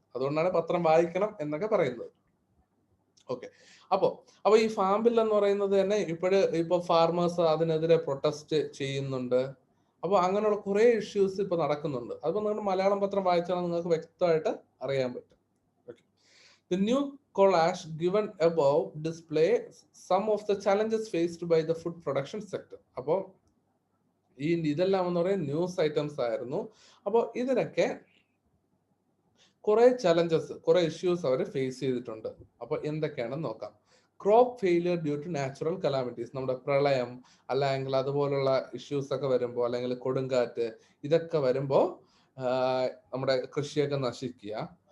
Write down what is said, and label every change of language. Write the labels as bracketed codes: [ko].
[ml] അതുകൊണ്ടാണ് പത്രം വായിക്കണം എന്നൊക്കെ പറയുന്നത്. ഓക്കെ, അപ്പൊ ഈ ഫാം ബിൽ എന്ന് പറയുന്നത് തന്നെ ഇപ്പൊ ഫാർമേഴ്സ് അതിനെതിരെ പ്രൊട്ടസ്റ്റ് ചെയ്യുന്നുണ്ട്. അപ്പൊ അങ്ങനെയുള്ള കുറെ ഇഷ്യൂസ് ഇപ്പൊ നടക്കുന്നുണ്ട്. അതിപ്പോ നിങ്ങൾ മലയാളം പത്രം വായിച്ചാൽ നിങ്ങൾക്ക് വ്യക്തമായിട്ട് അറിയാൻ പറ്റും. [en] The new collage given above display some of the challenges faced by the food production sector. [ml] അപ്പോൾ ഇതെല്ലാം എന്ന് പറയുന്നത് ന്യൂസ് ഐറ്റംസ് ആയിരുന്നു. അപ്പോൾ ഇതിനൊക്കെ കുറെ ചലഞ്ചസ്, കുറെ ഇഷ്യൂസ് അവർ ഫേസ് ചെയ്തിട്ടുണ്ട്. അപ്പൊ എന്തൊക്കെയാണെന്ന് നോക്കാം. [en] crop failure due to natural calamities, [ml] നമ്മുടെ പ്രളയം അല്ലെങ്കിൽ അതുപോലുള്ള ഇഷ്യൂസ് ഒക്കെ വരുമ്പോൾ, അല്ലെങ്കിൽ കൊടുങ്കാറ്റ്, ഇതൊക്കെ വരുമ്പോൾ നമ്മുടെ കൃഷിയൊക്കെ നശിക്കുക.